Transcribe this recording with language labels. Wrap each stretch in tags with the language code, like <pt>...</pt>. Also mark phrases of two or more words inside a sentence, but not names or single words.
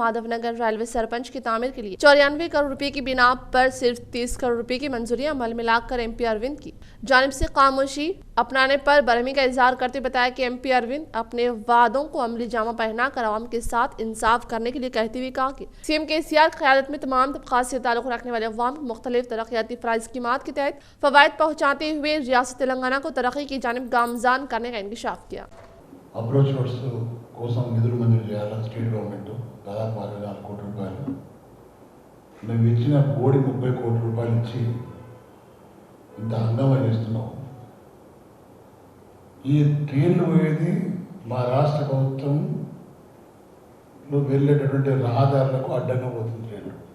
<ur>مادھو نگر ریلوے سرپنچ کی تعمیر کے لیے 94 کروڑ روپے کی بنا پر صرف 30 کروڑ روپے کی منظوری عمل میں لا کر ایم پی اروند کی جانب سے خاموشی اپنانے پر برہمی کا اظہار کرتے بتایا کہ ایم پی اروند اپنے وعدوں کو عملی جامہ پہنا کر عوام کے ساتھ انصاف کرنے کے لیے کہتے ہوئے کہا کہ سی ایم کے سی آر قیادت میں تمام طبقات سے تعلق رکھنے والے عوام مختلف ترقیاتی فرائض اسکیمات کے تحت فوائد پہنچاتے ہوئے ریاست تلنگانہ کو ترقی کی جانب گامزن کرنے کا انکشاف کیا۔</ur> <en>approach roads</en> <te>కోసం నిధులు మంజూరు చేయాలని</te> <en>state government</en> <te>దాదాపు 64 కోట్ల రూపాయలు, మేము ఇచ్చిన బోడి 30 కోట్ల రూపాయలు ఇచ్చి ఇంత హంగామా చేస్తున్నాం। ఈ ట్రైన్లు పోయేది మా రాష్ట్ర ప్రభుత్వంలో వెళ్ళేటటువంటి రహదారులకు అడ్డంగా పోతుంది ట్రైన్లు।</te>